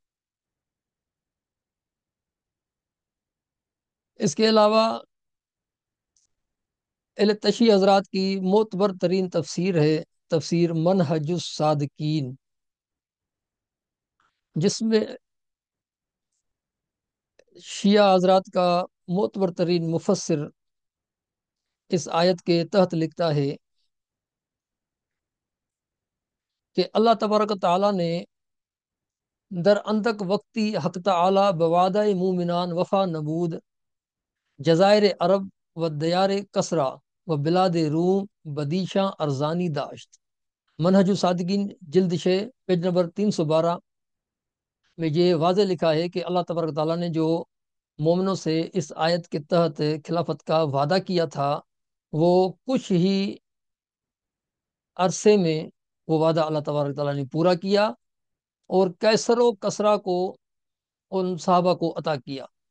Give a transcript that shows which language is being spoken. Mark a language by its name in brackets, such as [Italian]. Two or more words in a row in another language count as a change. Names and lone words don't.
[Urdu] اس کے علاوہ التشی حضرات کی معتبر ترین تفسیر ہے تفسیر منہج الصادقین، جس میں شیعہ حضرات کا معتبر ترین مفسر اس آیت کے تحت لکھتا ہے کہ اللہ تبارک و تعالیٰ نے [Persian] در اندک وقتی حق تعالی بوعدہ مومنان وفا نبود جزائر عرب و دیار کسرا و بلاد روم بدیشاں ارزانی داشت۔ [Urdu] منہج الصادقین جلد 6 [English] page number [Urdu] 312 میں یہ واضح لکھا ہے کہ اللہ تبارک تعالیٰ نے جو مومنوں سے اس آیت کے تحت خلافت کا وعدہ کیا تھا، وہ کچھ ہی عرصے میں وہ وعدہ اللہ تبارک تعالیٰ نے پورا کیا اور کیسر و کسرا کو ان صحابہ کو عطا کیا۔